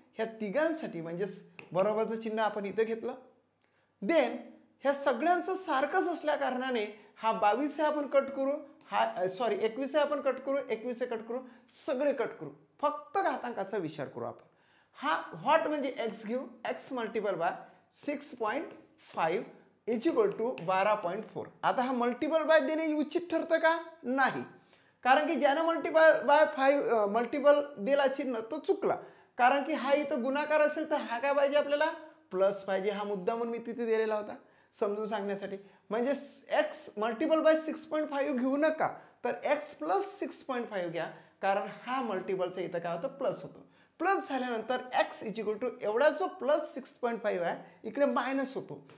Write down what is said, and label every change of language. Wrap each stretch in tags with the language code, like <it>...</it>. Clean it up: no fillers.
<mr>ह्या तिघांसाठी म्हणजेच बरोबरचं चिन्ह आपण इथं घेतलं. देन ह्या सगळ्यांचं सारखंच असल्या कारणाने हा 22 आपण कट करू, हा सॉरी 21 आपण कट करू, 21 कट करू, सगळे कट करू. फक्त घातांकाचा विचार करू आपण. हा व्हॉट म्हणजे एक्स घेऊ.</mr> <en>X multiple by 6.5 is equal to 12.4.</en> <mr>आता हा मल्टिपल बाय देणे उचित ठरतं का? नाही. कारण की ज्यानं मल्टिपल बाय 5 मल्टिपल दिला चिन्ह तो चुकला. कारण की हा इथं गुणाकार असेल तर हा काय पाहिजे आपल्याला प्लस पाहिजे. हा मुद्दा म्हणून मी तिथे दिलेला होता समजून सांगण्यासाठी. म्हणजे एक्स मल्टिपल बाय 6.5 घेऊ नका, तर एक्स प्लस 6.5 घ्या. कारण हा मल्टिपलचा इथं काय होतं प्लस होतो. प्लस झाल्यानंतर एक्स इज इक्वल टू एवढा जो प्लस 6.5 आहे इकडे मायनस होतो.</mr>